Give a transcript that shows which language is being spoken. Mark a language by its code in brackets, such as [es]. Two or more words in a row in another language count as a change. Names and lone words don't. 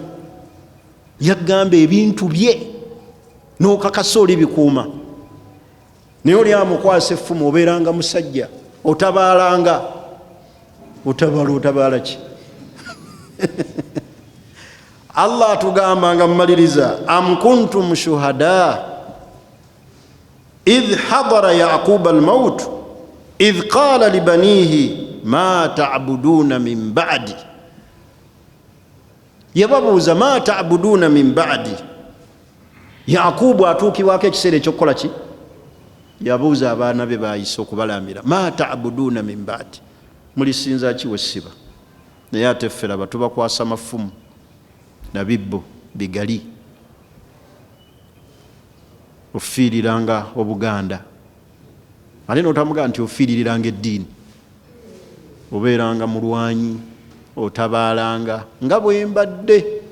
[lg] Yagamba ebintu bye n'okakasa oli bikuuma. Naye oli amukwasa effumu obeeranga musajja otabaalanga. Otabaala ki? Allah atugamba nga mmaliriza [ar] أم كنتم شهداء إذ حضر يعقوب الموت إذ قال لبنيه ما تعبدون من بعدي. [lg] Yababuuza [ar] ما تعبدون من بعدي. [lg] Yaqubu atuukibwako ekiseera ekyokukola ki? Yabuuza abaana be bayise okubalamira [ar] ما تعبدون من بعدي. [lg] Mulisinza ki wessiba? Naye ate ffe laba tubakwasa mafumu na bibbo bigali. Ofiiriranga Obuganda ate n'otamugamba nti ofiiririranga eddiini. Obeeranga mulwanyi, otabaalanga nga bwe mbadde.